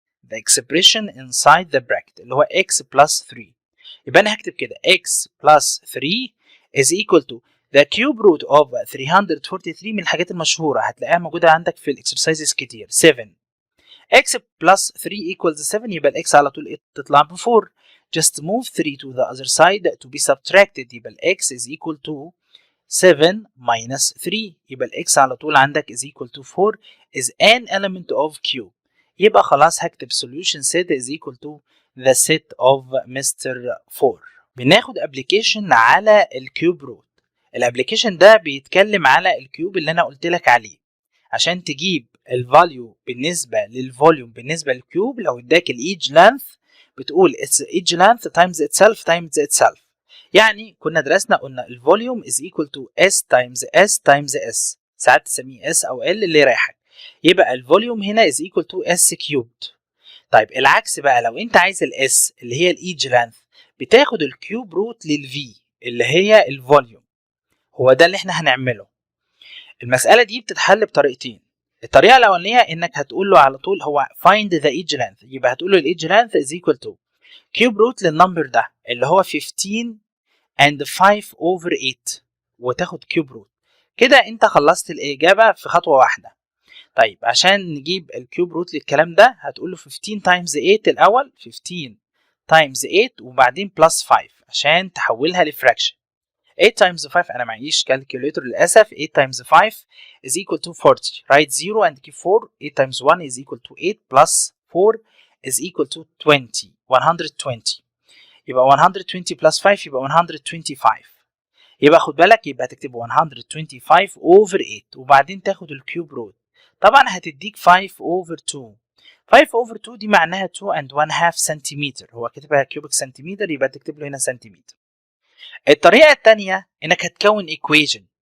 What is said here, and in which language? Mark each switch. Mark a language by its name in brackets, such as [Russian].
[English] the expression inside the bracket [Arabic] اللي هو [English] x plus 3. [Arabic] يبقى انا هكتب كده [English] x plus 3 is equal to the cube root of 343. [Arabic] من الحاجات المشهورة هتلاقيها موجودة عندك في الاكسرسايزز كتير. [English] 7 x plus 3 equals 7. [Arabic] يبقى الاكس على طول تطلع ب 4. [English] just move 3 to the other side to be subtracted. [Arabic] يبقى الاكس [English] is equal to 7 minus 3. [Arabic] يبقى الاكس على طول عندك [English] is equal to 4 is an element of Q. [Arabic] يبقى خلاص هكتب [English] solution set is equal to the set of Mr. 4. [Arabic] بناخد application على الكيوب روت. الابليكيشن ده بيتكلم على الكيوب اللي انا قلت لك عليه. عشان تجيب الفاليو بالنسبه للفوليوم بالنسبه للكيوب، لو اداك الايدج لانث بتقول [English] its each length times itself [Arabic] times itself. يعني كنا درسنا قلنا الفوليوم [English] is equal to s times s times s. [Arabic] ساعات تسميه s او l اللي يريحك. يبقى الفوليوم هنا [English] is equal to s cubed. [Arabic] طيب العكس بقى، لو انت عايز الاس اللي هي الايدج لانث بتاخد الكيوب روت للفي اللي هي الفوليوم. هو ده اللي احنا هنعمله. المسألة دي بتتحل بطريقتين. الطريقة الأولانية إنك هتقول له على طول هو [English] find the edge length. [Arabic] يبقى هتقول له ال edge length [English] is equal to cube root [Arabic] للنمبر ده اللي هو 15 and 5 over 8 وتاخد cube root. كده أنت خلصت الإجابة في خطوة واحدة. طيب عشان نجيب الكيوب روت للكلام ده هتقول له [English] 15 times 8 [Arabic] الأول، 15 times 8 وبعدين plus 5 عشان تحولها لفراكشن. [English] 8 times 5 [Arabic] أنا معيش كالكوليتر للأسف. [English] 8 times 5 is equal to 40. Write 0 and keep 4. 8 times 1 is equal to 8 plus 4 is equal to 20. 120. [Arabic] يبقى [English] 120 plus 5 [Arabic] يبقى 125. يبقى خد بالك، يبقى تكتب 125 over 8 وبعدين تاخد الكيوب روت. طبعا هتديك [English] 5 over 2. [Arabic] 5 over 2 دي معناها 2 and 1 half سنتيمتر. هو كاتبها كيوبك سنتيمتر يبقى تكتب له هنا سنتيمتر. الطريقة الثانية انك هتكون equation.